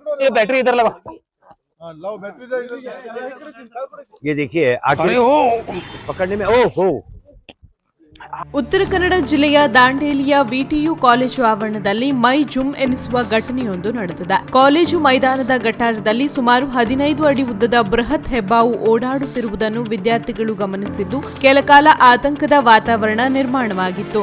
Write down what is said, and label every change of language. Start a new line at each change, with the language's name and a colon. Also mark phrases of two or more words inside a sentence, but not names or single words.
Hindi: ये बैटरी इधर लगा। लाओ बैटरी दे इधर से। ये देखिए आखिर पकड़ने में ओ हो।
Kannada: ಉತ್ತರ ಕನ್ನಡ ಜಿಲ್ಲೆಯ ದಾಂಡೇಲಿಯ ವಿಟಿಯು ಕಾಲೇಜು ಆವರಣದಲ್ಲಿ ಮೈ ಜುಮ್ ಎನಿಸುವ ಘಟನೆಯೊಂದು ನಡೆದಿದೆ. ಕಾಲೇಜು ಮೈದಾನದ ಗಟಾರದಲ್ಲಿ ಸುಮಾರು 15 ಅಡಿ ಉದ್ದದ ಬೃಹತ್ ಹೆಬ್ಬಾವು ಓಡಾಡುತ್ತಿರುವುದನ್ನು ವಿದ್ಯಾರ್ಥಿಗಳು ಗಮನಿಸಿದ್ದು ಕೆಲಕಾಲ ಆತಂಕದ ವಾತಾವರಣ ನಿರ್ಮಾಣವಾಗಿತ್ತು.